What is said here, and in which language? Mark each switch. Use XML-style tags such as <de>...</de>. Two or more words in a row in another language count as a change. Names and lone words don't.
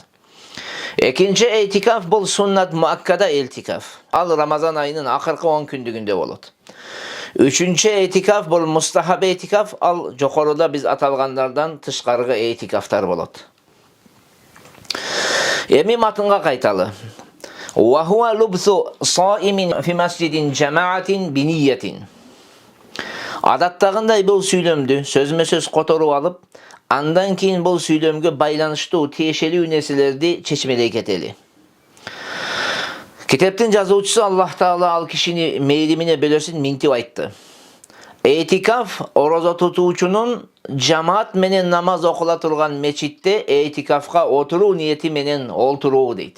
<ky>Экинчи этикаф бул</ky> <ar>سنة مؤكدة</ar> <ky>этикаф. Ал Рамазан айынын акыркы 10 күндүгүндө болот. Үчүнчү этикаф бул мустахаб этикаф. Ал жокоруда биз аталгандардан тышкаркы этикафтар болот. Эми матынга кайталы.</ky> <ar>وهو لبث صائم في مسجد جماعة بنية.</ar> <ky>Adattagындай бул сүйлөмдү сөзмө-сөз которуп алып, андан кийин бул сүйлөмгө байланыштуу тиешелүү нерселерди чечмелей кетели. Китептин жазуучусу Аллах Таала ал кишини мейримине бөлөсүн минтип айтты. Этикаф орозо тутуучунун жамаат менен намаз окула турган мечитте этикафка отуруу ниети менен олтуруу дейт.</ky>